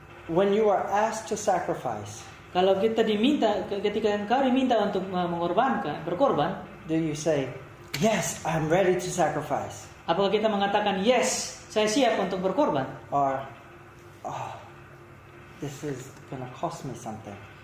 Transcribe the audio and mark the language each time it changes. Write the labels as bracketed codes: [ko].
[en] When you are asked to sacrifice, [id] kalau ketika engkau diminta untuk berkorban, [en] do you say, "Yes, I'm ready to sacrifice"? [id] Apakah kita mengatakan, "Yes, saya siap untuk berkorban"? [en] Or, "Oh, this is gonna cost me something"?